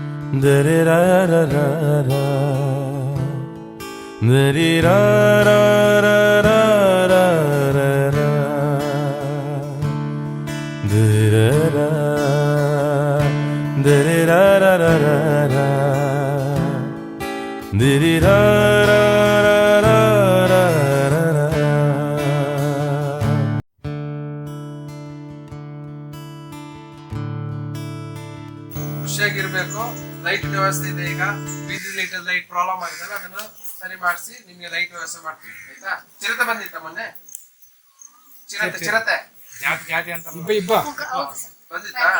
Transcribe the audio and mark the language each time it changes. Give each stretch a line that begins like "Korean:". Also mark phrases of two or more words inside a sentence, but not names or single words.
Kannada: Dare ra ra ra ra, dare ra ra ra ra ra ra ra, dare ra, dare ra ra ra ra ra, dare ra ra ra ra ra ra ra. ಖುಷಿಯಾಗಿರ್ಬೇಕು. ಲೈಟ್ ವ್ಯವಸ್ಥೆ ಇದೆ. ಈಗ ಬೀದಿ ಲೈಟ್
English: problem
Kannada: ಅದನ್ನ ಸರಿ ಮಾಡಿಸಿ ನಿಮ್ಗೆ ಲೈಟ್ ವ್ಯವಸ್ಥೆ ಮಾಡ್ತೀವಿ. ಆಯ್ತಾ? ಚಿರತೆ ಬಂದಿತ್ತ ಮೊನ್ನೆ? ಚಿರತೆ ಬಂದಿತ್ತಾ?